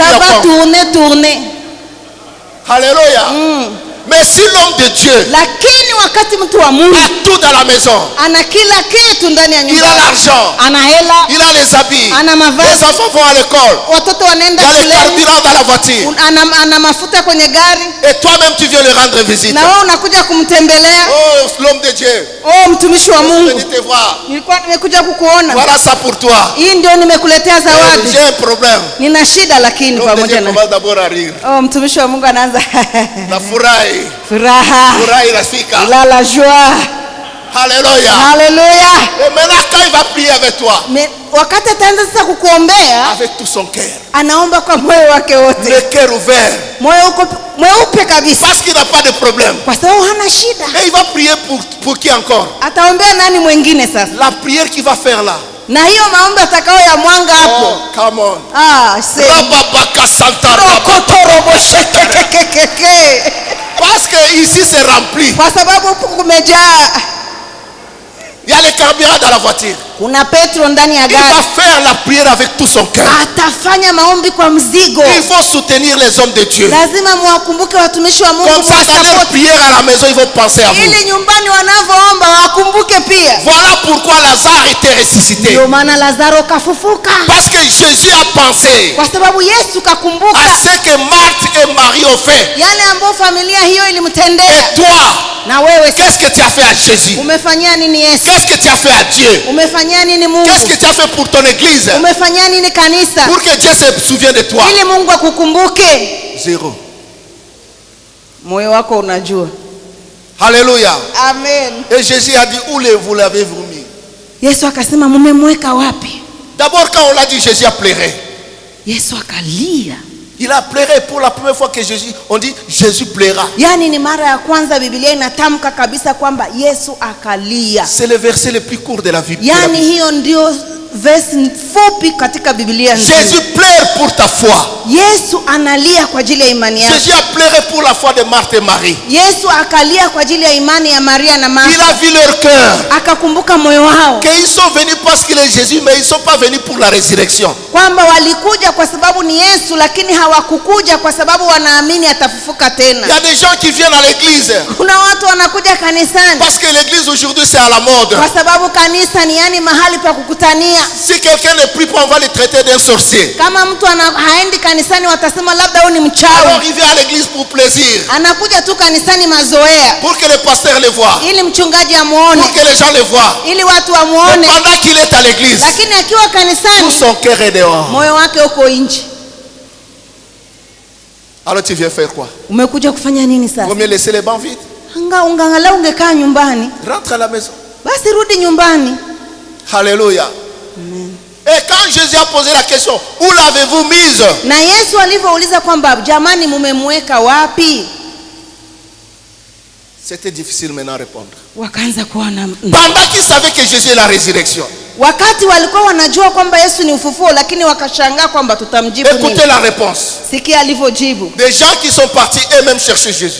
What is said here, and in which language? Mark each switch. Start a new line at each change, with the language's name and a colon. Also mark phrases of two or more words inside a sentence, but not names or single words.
French: Ça va
Swahili: kwako.
French: tourner. Alléluia. Mais si l'homme de Dieu
Swahili: Lakini wakati mtu wa Mungu
French: a tout dans la maison,
Swahili: ana kila kitu ndani ya
French: il
Swahili: nyumba,
French: a l'argent,
Swahili: ana hela,
French: il a les habits,
Swahili: ana mavazi,
French: les enfants vont à l'école,
Swahili: watoto
French: il
Swahili: wanaenda
French: y a le
Swahili: shuleni,
French: carburant dans la voiture,
Swahili: ana mafuta kwenye gari,
French: et toi-même tu viens le rendre visite.
Swahili: na wewe unakuja kumtembelea.
French: Oh, l'homme de Dieu,
Swahili: Oh, mtumishi wa
French: je
Swahili: Mungu,
French: viens te voir.
Swahili: nilikuwa nimekuja kukuona.
French: Voilà ça pour toi.
Swahili: Hii ndio nimekuletea zawadi.
French: J'ai un problème.
Swahili: Nina shida lakini
French: L'homme de
Swahili: pamoja
French: Dieu
Swahili: na.
French: commence d'abord à rire.
Swahili: Oh, mtumishi wa Mungu anaanza La furahi. furaha, Furahi rafika.
French: la joie. Alléluia.
Swahili: Haleluya.
French: Et maintenant quand il va prier avec toi,
Swahili: Wakati ataanza sasa kukuombea,
French: avec tout son cœur,
Swahili: anaomba kwa moyo wake wote,
French: le cœur ouvert,
Swahili: moyo uko mweupe kabisa,
French: parce qu'il n'a pas de problème.
Swahili: kwa sababu hana shida.
French: Et il va prier pour qui encore?
Swahili: Ataombea nani mwingine sasa?
French: La prière qu'il va faire là.
Swahili: Na hiyo maombi atakao ya mwanga hapo.
English: Oh, come on. Rababaka Santa.
French: Parce que ici c'est rempli.
Swahili: Kwa sababu kumejaa.
French: Il y a le carburant dans la voiture.
Swahili: Kuna petro ndani ya
French: Il
Swahili: gari.
French: va faire la prière avec tout son cœur.
Swahili: Atafanya maombi kwa mzigo.
French: Il faut soutenir les hommes de Dieu.
Swahili: Lazima muwakumbuke watumishi wa Mungu.
French: Comme ça, dans leur prière à la maison, ils vont penser à vous.
Swahili: Ili nyumbani wanavyoomba wakumbuke pia.
French: Voilà pourquoi Lazare était ressuscité.
Swahili: Ndio maana Lazaro kafufuka.
French: Parce que Jésus a pensé
Swahili: Kwa sababu Yesu kakumbuka
French: à ce que Marthe et Marie ont fait.
Swahili: yale ambayo familia hiyo ilimtendea.
French: Et toi,
Swahili: na wewe
French: qu'est-ce que tu as fait à Jésus?
Swahili: Umefanyia nini Yesu?
French: Qu'est-ce que tu as fait à Dieu?
Swahili: Umefanyia nini Mungu?
French: Qu'est-ce que tu as fait pour ton église?
Swahili: Umefanyia nini kanisa?
French: Pour que Dieu se souvienne de toi.
Swahili: Ili Mungu akukumbuke.
French: Zéro.
Swahili: Moyo wako unajua. Alléluia. Amen.
French: Et Jésus a dit, où vous l'avez-vous mis?
Swahili: Yesu akasema mumemweka wapi?
French: D'abord quand on l'a dit, Jésus a pleuré.
Swahili: Yesu akalia.
French: Il a pleuré pour la première fois que Jésus, on dit Jésus pleura.
Swahili: Yani ni mara ya kwanza Biblia inatamka kabisa kwamba Yesu akalia.
French: C'est le verset le plus court de la Bible.
Swahili: Yani hiyo ndio verse fupi katika Biblia nzima.
French: Jésus pleure pour ta foi.
Swahili: Yesu analia kwa ajili ya imani yako.
French: Jésus a pleuré pour la foi de Marthe et Marie.
Swahili: Yesu akalia kwa ajili ya imani ya Maria na
French: Il
Swahili: Martha.
French: a vu leur cœur.
Swahili: Akakumbuka moyo wao.
French: Qu'ils sont venus parce qu'il est Jésus, mais ils ne sont pas venus pour la résurrection.
Swahili: Kwamba walikuja kwa sababu ni Yesu, lakini hawakukuja kwa sababu wanaamini atafufuka tena.
French: Il y a des gens qui viennent à l'église
Swahili: Kuna watu wanakuja kanisani
French: parce que l'église aujourd'hui c'est à la mode.
Swahili: kwa sababu kanisa ni yani mahali pa kukutania.
French: Si quelqu'un ne prie pas, on va le traiter d'un sorcier.
Swahili: Kama mtu haendi kanisani watasema labda huyu ni
French: Alors
Swahili: mchawi.
French: il vient à l'église pour plaisir,
Swahili: Anakuja tu kanisani mazoea
French: pour que le pasteur le voie,
Swahili: ili mchungaji amuone,
French: pour que les gens le voient.
Swahili: ili watu
French: Mais
Swahili: wamuone,
French: pendant qu'il est à l'église,
Swahili: lakini akiwa
French: tout
Swahili: kanisani
French: son cœur est dehors.
Swahili: moyo wake uko nje.
French: Alors tu viens faire quoi?
Swahili: Umekuja kufanya nini sasa?
French: Vaut mieux laisser les bancs vides.
Swahili: Ungeangalau ungekaa nyumbani.
French: Rentre à la maison.
Swahili: Basi rudi nyumbani. Alléluia.
French: Et quand Jésus a posé la question, où l'avez-vous mise?
Swahili: Na Yesu alivyouliza kwamba jamani mumemweka wapi?
French: C'était difficile maintenant à répondre.
Swahili: Wakaanza kuona.
French: Pendant qu'ils savaient que Jésus est la résurrection.
Swahili: Wakati walikuwa wanajua kwamba Yesu ni ufufuo, lakini wakashangaa kwamba tutamjibu nini.
French: Écoutez la réponse.
Swahili: Sikia alivyojibu.
French: Des gens qui sont partis eux-mêmes chercher Jésus.